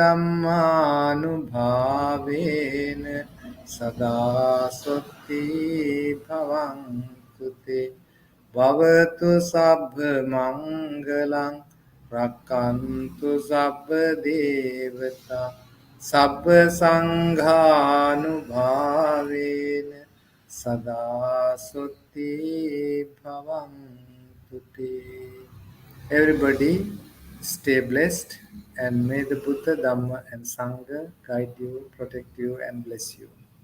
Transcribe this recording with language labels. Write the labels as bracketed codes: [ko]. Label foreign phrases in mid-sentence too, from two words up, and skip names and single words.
[pi] dhammanubhavena sada sati bhavantu te Bhavatu sabbha mangalang rakantu sabbha devata sabbha sanghanubhavena sada sati bhavantu te. [en] Everybody stay blessed and may the Buddha, Dhamma and Sangha guide you, protect you and bless you.